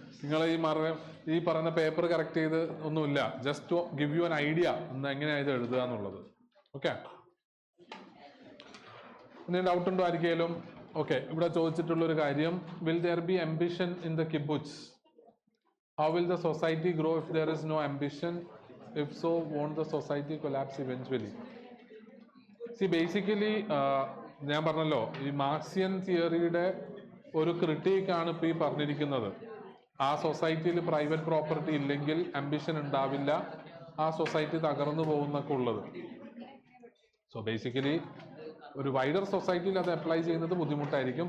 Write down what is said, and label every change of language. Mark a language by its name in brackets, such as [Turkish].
[Malayalam] നിങ്ങൾ ഈ പറയുന്ന പേപ്പർ കറക്റ്റ് ചെയ്ത് ഒന്നുമില്ല. [English] just to give you an idea [Malayalam] എന്ന് എങ്ങനെയാണ് ഇത് എഴുതുക എന്നുള്ളത്. ഓക്കെ, ഇനി ഡൗട്ട് ഉണ്ടോ ആർക്കെങ്കിലും? ഓക്കെ, ഇവിടെ ചോദിച്ചിട്ടുള്ളൊരു കാര്യം, [English] Will there be ambition in the kibbutz? How will the society grow if there is no ambition? If so, won't the society collapse eventually? See, basically, [Malayalam] ഞാൻ പറഞ്ഞല്ലോ, ഈ മാർക്സിയൻ തിയറിയുടെ ഒരു ക്രിട്ടിക്കാണ് ഇപ്പോൾ ഈ പറഞ്ഞിരിക്കുന്നത്. ആ സൊസൈറ്റിയിൽ പ്രൈവറ്റ് പ്രോപ്പർട്ടി ഇല്ലെങ്കിൽ അംബിഷൻ ഉണ്ടാവില്ല, ആ സൊസൈറ്റി തകർന്നു പോകുന്നൊക്കെ ഉള്ളത്. സോ ബേസിക്കലി ഒരു വൈഡർ സൊസൈറ്റിയിൽ അത് അപ്ലൈ ചെയ്യുന്നത് ബുദ്ധിമുട്ടായിരിക്കും.